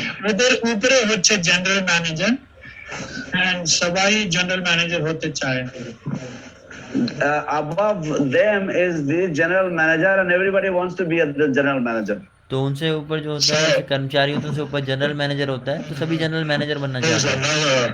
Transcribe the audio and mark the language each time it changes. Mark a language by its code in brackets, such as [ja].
[bn] ওদের উপরে হচ্ছে জেনারেল ম্যানেজার and সবাই জেনারেল ম্যানেজার হতে চায়। [en] Above them is the general manager and everybody wants to be the general manager. [hi] तो उनसे ऊपर जो होता है, जैसे कर्मचारी होते हैं उनसे ऊपर जनरल मैनेजर होता है, तो सभी जनरल मैनेजर बनना चाहते हैं।